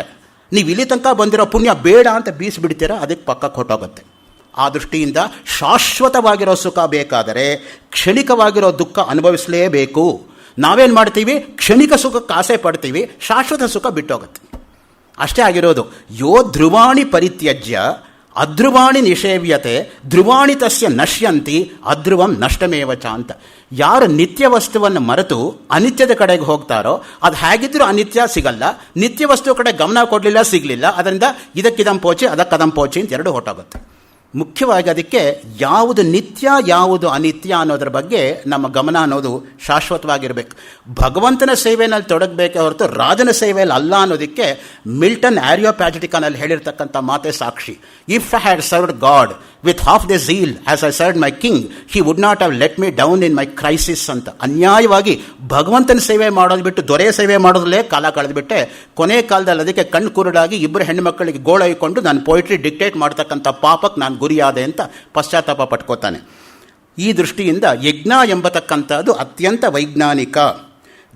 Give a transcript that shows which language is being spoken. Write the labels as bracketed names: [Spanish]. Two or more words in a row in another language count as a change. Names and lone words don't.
[Kannada] ನೀವು ಇಲ್ಲಿ ತನಕ ಬಂದಿರೋ ಪುಣ್ಯ ಬೇಡ ಅಂತ ಬೀಸಿಬಿಡ್ತೀರಾ, ಅದಕ್ಕೆ ಪಕ್ಕ ಕೊಟ್ಟೋಗುತ್ತೆ. ಆ ದೃಷ್ಟಿಯಿಂದ ಶಾಶ್ವತವಾಗಿರೋ ಸುಖ ಬೇಕಾದರೆ ಕ್ಷಣಿಕವಾಗಿರೋ ದುಃಖ ಅನುಭವಿಸಲೇಬೇಕು. ನಾವೇನು ಮಾಡ್ತೀವಿ, ಕ್ಷಣಿಕ ಸುಖಕ್ಕೆ ಆಸೆ ಪಡ್ತೀವಿ, ಶಾಶ್ವತ ಸುಖ ಬಿಟ್ಟೋಗುತ್ತೆ. ಅಷ್ಟೇ ಆಗಿರೋದು. [Sanskrit] ಯೋ ಧ್ರುವಾಣಿ ಪರಿತ್ಯಜ್ಯ ಅಧ್ರುವಾಣಿ ನಿಷೇವ್ಯತೆ ಧ್ರುವಾಣಿ ತಸ್ಯ ನಶ್ಯಂತಿ ಅಧ್ರುವಂ ನಷ್ಟಮೇವಚ ಅಂತ. [Kannada] ಯಾರು ನಿತ್ಯ ವಸ್ತುವನ್ನು ಮರೆತು ಅನಿತ್ಯದ ಕಡೆಗೆ ಹೋಗ್ತಾರೋ ಅದು ಹೇಗಿದ್ರೂ ಅನಿತ್ಯ ಸಿಗಲ್ಲ. ನಿತ್ಯ ವಸ್ತು ಕಡೆ ಗಮನ ಕೊಡಲಿಲ್ಲ, ಸಿಗಲಿಲ್ಲ. ಅದರಿಂದ [Tamil] ಇದಕ್ಕಿದಂ ಪೋಚಿ ಅದಕ್ಕದಂ ಪೋಚಿ [Kannada] ಅಂತ ಎರಡು ಹೊಟ್ಟೋಗುತ್ತೆ. ಮುಖ್ಯವಾಗಿ ಅದಕ್ಕೆ ಯಾವುದು ನಿತ್ಯ ಯಾವುದು ಅನಿತ್ಯ ಅನ್ನೋದ್ರ ಬಗ್ಗೆ ನಮ್ಮ ಗಮನ ಅನ್ನೋದು ಶಾಶ್ವತವಾಗಿರಬೇಕು. ಭಗವಂತನ ಸೇವೆಯಲ್ಲಿ ತೊಡಗಬೇಕೇ ಹೊರತು ರಾಜನ ಸೇವೆಯಲ್ಲಿ ಅಲ್ಲ ಅನ್ನೋದಕ್ಕೆ ಮಿಲ್ಟನ್ ಆರಿಯೋಪ್ಯಾಜಿಟಿಕನಲ್ಲಿ ಹೇಳಿರ್ತಕ್ಕಂಥ ಮಾತೆ ಸಾಕ್ಷಿ. [English] If I had served God with half the zeal as I served my king, he would not have let me down in my crisis ಅಂತ. [Kannada] ಅನ್ಯಾಯವಾಗಿ ಭಗವಂತನ ಸೇವೆ ಮಾಡೋದು ಬಿಟ್ಟು ದೊರೆ ಸೇವೆ ಮಾಡೋದ್ರಲ್ಲೇ ಕಾಲ ಕಳೆದುಬಿಟ್ಟೆ. ಕೊನೆ ಕಾಲದಲ್ಲಿ ಅದಕ್ಕೆ ಕಣ್ಣು ಕುರುಡಾಗಿ 2 ಹೆಣ್ಣುಮಕ್ಕಳಿಗೆ ಗೋಳೈಕೊಂಡು ನಾನು [English] poetry dictate [Kannada] ಮಾಡ್ತಕ್ಕಂಥ ಪಾಪಕ್ಕೆ ನಾನು ಗುರಿಯಾದೆ ಅಂತ ಪಶ್ಚಾತ್ತಾಪ ಪಟ್ಕೋತಾನೆ. ಈ ದೃಷ್ಟಿಯಿಂದ ಯಜ್ಞ ಎಂಬತಕ್ಕಂಥದ್ದು ಅತ್ಯಂತ ವೈಜ್ಞಾನಿಕ.